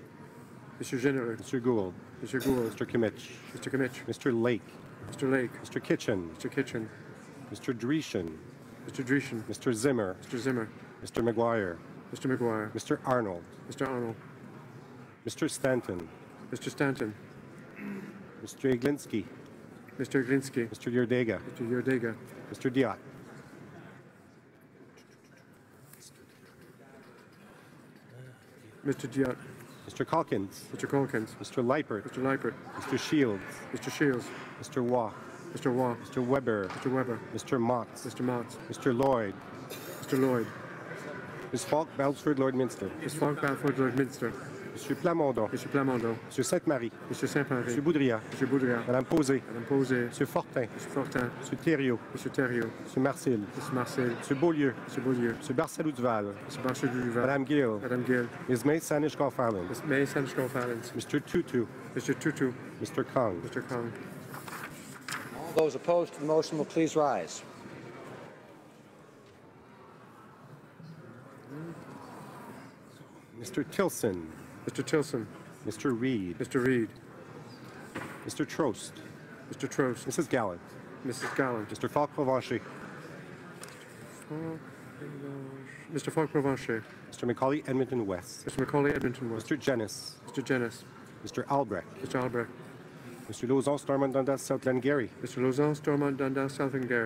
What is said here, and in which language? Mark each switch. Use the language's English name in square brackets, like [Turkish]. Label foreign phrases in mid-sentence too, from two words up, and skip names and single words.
[English] Mr. General. Mr. Gould. Mr. Gould. Mr. Kimmich. Mr. Kimmich. Mr. Lake. Mr. Lake. Mr. Kitchen. Mr. Kitchen. Mr. Dreeshen. Mr. Dreeshen. Mr. Zimmer. Mr. Zimmer. Mr. McGuire. Mr. McGuire. Mr. Arnold. Mr. Arnold. Mr. Stanton. Mr. Stanton. Mr. Iglinski. Mr. Glinsky. Mr. Yerdega. Mr. Yordega. Mr. Diot. Mr. Diot. Mr. Calkins. Mr. Calkins. Mr. Leipert. Mr. Leipert. Mr. Shields. Mr. Shields. Mr. Waugh. Mr. Waugh. Mr. Weber. Mr. Weber. Mr. Motts. Mr. Motts. Mr. Lloyd. Mr. Lloyd. Ms. Falk, Balford, Lord Minster. Ms. Falk, Balford, Lord Minster. Mr. Plamondon. Mr. Plamondon. Mr. Sainte-Marie. Mr. Saint-Marie. Mr. Boudria. Mr. Boudria. Madame Posé. Madame Posé. Mr. Fortin. Mr. Fortin. Mr. Thériault. Mr. Thériault. Mr. Marcel. Mr. Marcel. Mr. Beaulieu. Mr. Beaulieu. Mr. Barcelou-Duval. Mr. Barchet Duval. Madame Gill. Madame Gill. Ms. May Sanish Garfarland. Ms. May Sanchkov Islands. Mr. Tutu. Mr. Tutu. Mr. Kong. Mr. Kong. All those opposed to the motion will please rise. Mr. Tilson. Mr. Tilson. Mr. Reed. Mr. Reed. Mr. Trost. Mr. Trost. Mrs. Gallant. Mrs. Gallant. Mr. Falk Provencher. Mr. Falk Provencher. Mr. Macaulay Edmonton West. Mr. Macaulay Edmonton West. Mr. Jennis. Mr. Jennis. Mr. Albrecht. Mr. Albrecht. Mr. Lauzon Stormont Dundas South Glengarry. Mr. Lauzon Stormont Dundas South Glengarry.